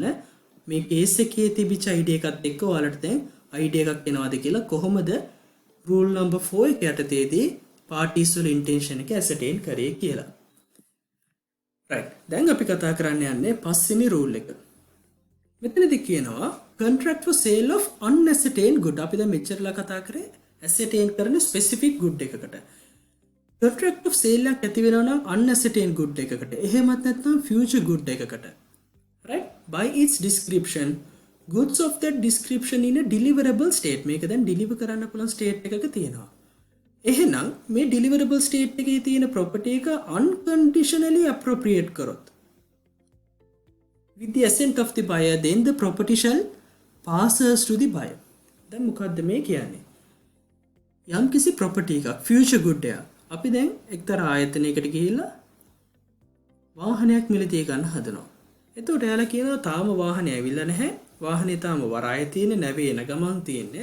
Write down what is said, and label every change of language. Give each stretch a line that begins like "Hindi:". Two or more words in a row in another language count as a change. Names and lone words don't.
Sinhala: මේ case එකේ තිබිච්ච ID එකත් එක්ක ඔයාලට දැන් ID එකක් එනවාද කියලා කොහොමද
English: rule number 4
Sinhala: එක යටතේදී parties වල intention එක ascertain කරේ කියලා. right. දැන් අපි කතා කරන්න යන්නේ පස්වෙනි rule එක. මෙතනදී කියනවා
English: contract for sale of unascertained good.
Sinhala: අපි දැන් මෙච්චරලා කතා කරේ ascertain කරන
English: specific good
Sinhala: එකකට.
English: contract of sale
Sinhala: එකක් ඇති වෙනවා නම්
English: unascertained good
Sinhala: එකකට. එහෙමත් නැත්නම්
English: future good
Sinhala: එකකට. right?
English: By its description, goods of that description in a deliverable state.
Sinhala: මේක දැන් deliver කරන්න පුළුවන් state එකක තියෙනවා. එහෙනම් මේ
English: deliverable state
Sinhala: එකේ තියෙන property එක
English: unconditionally appropriate
Sinhala: කරොත්
English: with the assent of the buyer, then the property shall passes to the buyer.
Sinhala: දැන් මොකද්ද මේ කියන්නේ? යම් කිසි property එකක්
English: future good
Sinhala: එකක් අපි දැන් එක්තරා ආයතනයකට ගිහිල්ලා වාහනයක් මිලදී ගන්න හදනවා. එතකොට එයාලා කියනවා තාම වාහනේ ඇවිල්ලා නැහැ. වාහනේ තාම වරායේ තියෙන්නේ නැවේ එන ගමන් තියෙන්නේ.